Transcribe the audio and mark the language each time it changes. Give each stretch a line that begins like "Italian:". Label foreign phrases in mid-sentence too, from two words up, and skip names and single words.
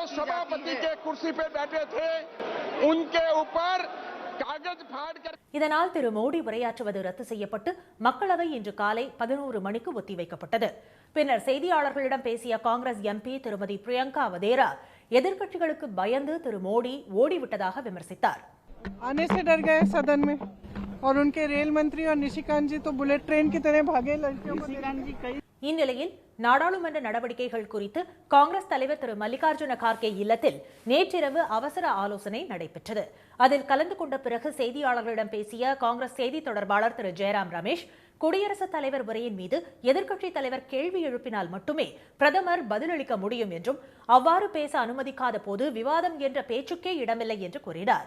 Tamil: இதனால் திரு மோடி உரையாற்றுவது ரத்து செய்யப்பட்டு மக்களவை இன்று காலை 11 மணிக்கு ஒத்திவைக்கப்பட்டது. பின்னர் செய்தியாளர்களிடம் பேசிய காங்கிரஸ் எம்பி திருமதி பிரியங்கா வதேரா எதிர்க்கட்சிகளுக்கு பயந்து திரு மோடி ஓடிவிட்டதாக விமர்சித்தார்.
Hindi: आने से डर गए सदन में और उनके रेल मंत्री और निशिकांत जी तो बुलेट ट्रेन की तरह भागे. लड़कियों को
Tamil: இந்நிலையில் நாடாளுமன்ற நடவடிக்கைகள் குறித்து காங்கிரஸ் தலைவர் திரு மல்லிகார்ஜுன கார்கே இல்லத்தில் நேற்றிரவு அவசர ஆலோசனை நடைபெற்றது. அதில் கலந்து கொண்ட பிறகு செய்தியாளர்களிடம் பேசிய காங்கிரஸ் செய்தி தொடர்பாளர் திரு ஜெயராம் ரமேஷ் குடியரசுத் தலைவர் உரையின் மீது எதிர்க்கட்சித் தலைவர் கேள்வி எழுப்பினால் மட்டுமே பிரதமர் பதிலளிக்க முடியும் என்றும் அவ்வாறு பேச அனுமதிக்காத போது விவாதம் என்ற பேச்சுக்கே இடமில்லை என்று கூறினார்.